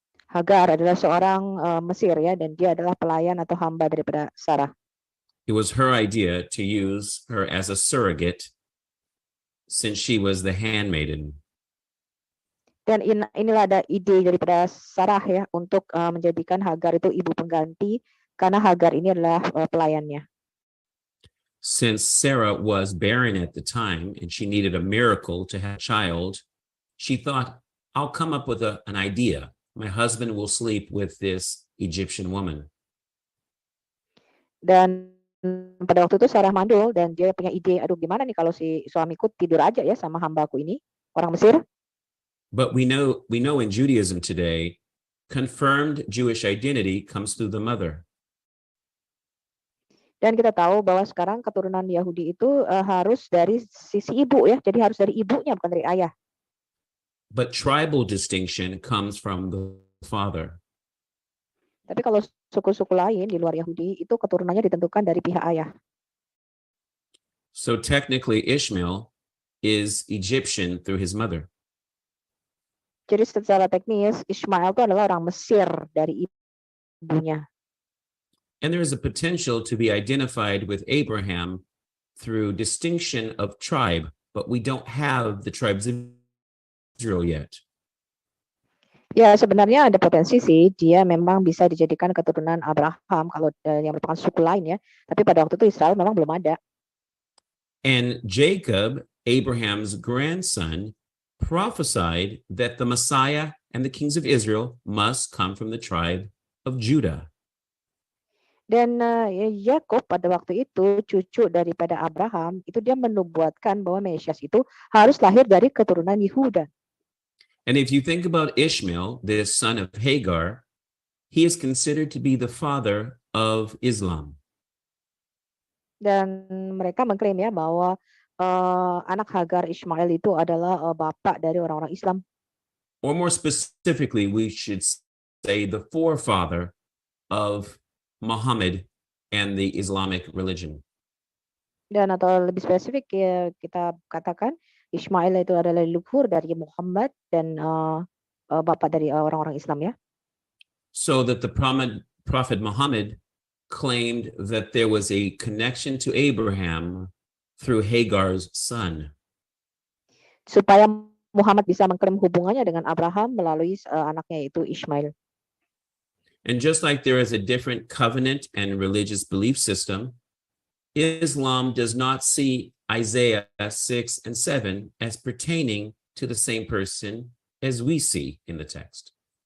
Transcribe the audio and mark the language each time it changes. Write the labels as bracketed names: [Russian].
[Indonesian] Hagar adalah seorang Mesir ya, dan dia adalah pelayan atau hamba daripada Sarah. [English] It was her idea to use her as a surrogate since she was the handmaiden. [Indonesian] Dan inilah ada ide daripada Sarah ya untuk menjadikan Hagar itu ibu pengganti karena Hagar ini adalah pelayannya. [English] Since Sarah was barren at the time and she needed a miracle to have a child, she thought, I'll come up with an idea. My husband will sleep with this Egyptian woman. [Indonesian] Dan pada waktu itu Sarah mandul dan dia punya ide, aduh gimana nih kalau si suamiku tidur aja ya sama hambaku ini, orang Mesir. [English] But we know in Judaism today, confirmed Jewish identity comes through the mother. [Indonesian] Dan kita tahu bahwa sekarang keturunan Yahudi itu harus dari sisi ibu ya, jadi harus dari ibunya bukan dari ayah. [English] But tribal distinction comes from the father. [Indonesian] Tapi kalau suku-suku lain di luar Yahudi itu keturunannya ditentukan dari pihak ayah. [English] So technically Ishmael is Egyptian through his mother. [Indonesian] Jadi secara teknis Ishmael itu adalah orang Mesir dari ibunya. [English] And there is a potential to be identified with Abraham through distinction of tribe, but we don't have the tribes of Israel yet. [Indonesian] Ya sebenarnya ada potensi sih, dia memang bisa dijadikan keturunan Abraham kalau yang merupakan suku lain ya. Tapi pada waktu itu Israel memang belum ada. [English] And Jacob, Abraham's grandson, prophesied that the Messiah and the kings of Israel must come from the tribe of Judah. [Indonesian] Dan Yakub pada waktu itu cucu daripada Abraham itu dia menubuatkan bahwa Mesias itu harus lahir dari keturunan Yehuda. [English] And if you think about Ishmael, the son of Hagar, he is considered to be the father of Islam. [Indonesian] Dan mereka mengklaim ya bahwa anak Hagar Ishmael itu adalah bapak dari orang-orang Islam. [English] Or more specifically, we should say the forefather of Muhammad and the Islamic religion. [Indonesian] Dan atau lebih spesifik ya, kita katakan Ishmael itu adalah leluhur dari Muhammad dan bapak dari orang-orang Islam ya. [English] So that the prophet Muhammad claimed that there was a connection to Abraham through Hagar's son. [Indonesian] Supaya Muhammad bisa mengklaim hubungannya dengan Abraham melalui anaknya yaitu Ishmael. [English] And just like there is a different covenant and religious belief system, Islam does not see Isaiah 6 and 7 as pertaining to the same person as we see in the text.